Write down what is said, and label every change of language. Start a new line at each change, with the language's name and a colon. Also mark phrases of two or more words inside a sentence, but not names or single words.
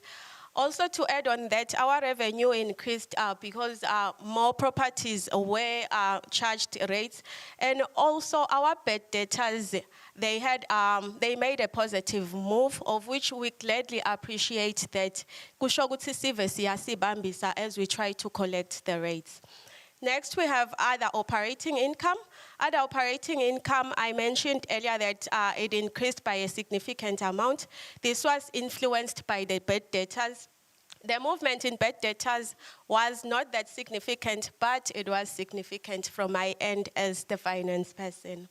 English: Also, to add on that, our revenue increased because more properties were charged rates, and also our bad debtors, they made a positive move, of which we gladly appreciate that.
Zulu: Kusho ukuthi sive siyasibambisa
English: as we try to collect the rates. Next, we have other operating income. Other operating income, I mentioned earlier that it increased by a significant amount. This was influenced by the bad debtors. The movement in bad debtors was not that significant, but it was significant from my end as the finance person.